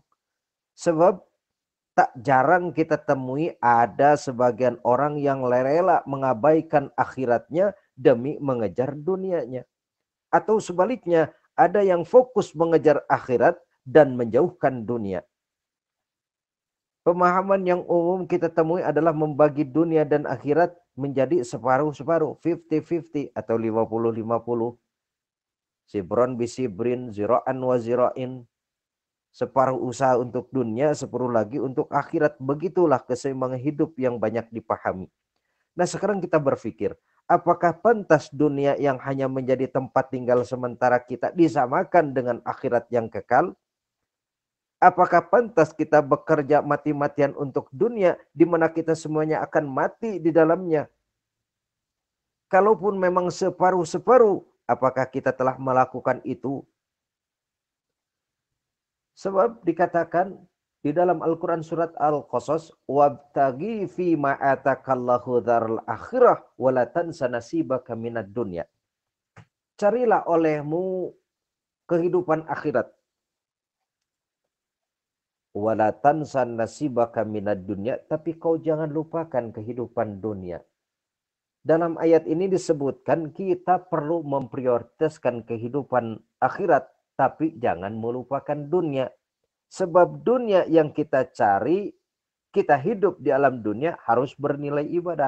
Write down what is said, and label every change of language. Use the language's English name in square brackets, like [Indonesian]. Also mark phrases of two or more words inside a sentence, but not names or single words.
[Indonesian] Sebab tak jarang kita temui ada sebagian orang yang rela mengabaikan akhiratnya demi mengejar dunianya. Atau sebaliknya, ada yang fokus mengejar akhirat dan menjauhkan dunia. Pemahaman yang umum kita temui adalah membagi dunia dan akhirat menjadi separuh-separuh, 50-50 atau 50-50. [Arabic] شبرا بشبر، ذراعا وذراع. [Indonesian] Separuh usaha untuk dunia, separuh lagi untuk akhirat. Begitulah keseimbangan hidup yang banyak dipahami. Nah sekarang kita berpikir, apakah pantas dunia yang hanya menjadi tempat tinggal sementara kita disamakan dengan akhirat yang kekal? Apakah pantas kita bekerja mati-matian untuk dunia di mana kita semuanya akan mati di dalamnya? Kalaupun memang separuh-separuh, apakah kita telah melakukan itu? Sebab dikatakan di dalam Al-Quran surat Al-Qasas, [Arabic] وابتغ فيما آتاك الله الدار الآخرة ولا تنس نصيبك من الدنيا. [Indonesian] Carilah olehmu kehidupan akhirat. [Arabic] ولا تنس نصيبك من الدنيا, [Indonesian] tapi kau jangan lupakan kehidupan dunia. Dalam ayat ini disebutkan kita perlu memprioritaskan kehidupan akhirat, tapi jangan melupakan dunia. Sebab dunia yang kita cari, kita hidup di alam dunia harus bernilai ibadah.